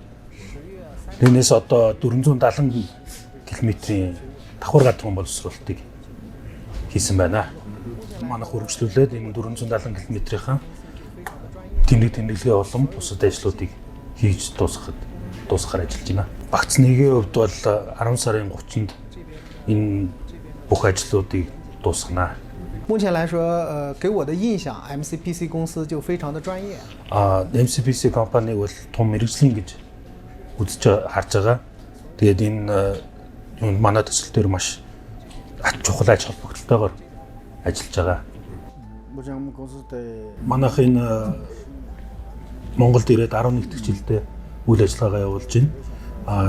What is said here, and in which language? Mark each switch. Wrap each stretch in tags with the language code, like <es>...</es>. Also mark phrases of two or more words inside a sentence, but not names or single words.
<mn>Түүнээс одоо 470 км-ийн давхар гадагшин боловсруулалтыг хийсэн байна. Манайх үргэлжлүүлээд энэ 470 км-ийн тэмдэглэгээ болон бусад ажлуудыг хийж дуусгахаар ажиллаж байна. Багц нэгийн хувьд бол 10 сарын 30-нд энэ бүх ажлуудыг дуусгана.</mn> <zh>目前来说，给我的印象 ，MCBC 公司就非常的专业。</zh> <mn>MCBC компани бол том мэрэгжлийн гэж үзэж харж байгаа. Тэгээд энэ манай төсөл дээр маш чухал ач холбогдолтойгоор ажиллаж байгаа. Манайх энэ Монголд ирээд 11 дэх жилдээ үйл ажиллагаагаа явуулж байна.</mn>